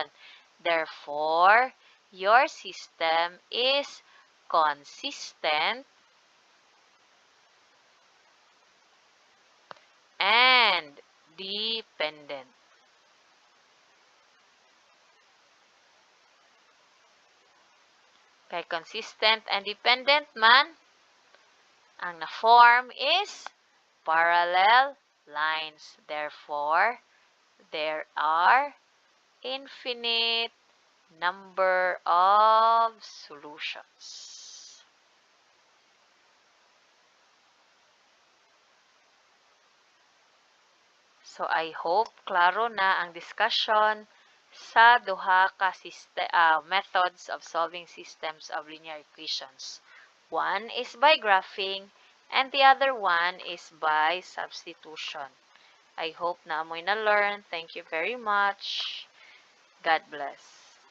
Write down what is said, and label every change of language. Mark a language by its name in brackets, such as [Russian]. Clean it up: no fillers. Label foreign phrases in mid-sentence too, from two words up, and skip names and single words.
[English] Therefore, your system is consistent and dependent. [Hiligaynon] Kay [English] consistent and dependent [Hiligaynon] man, ang na-form is [English] parallel lines. Therefore, there are infinite number of solutions. So I hope [Hiligaynon] klaro na ang [English] discussion [Hiligaynon] sa duha ka [English] methods of solving systems of linear equations. One is by graphing and the other one is by substitution. I hope [Hiligaynon] na amoy na [English] learn. Thank you very much. God bless.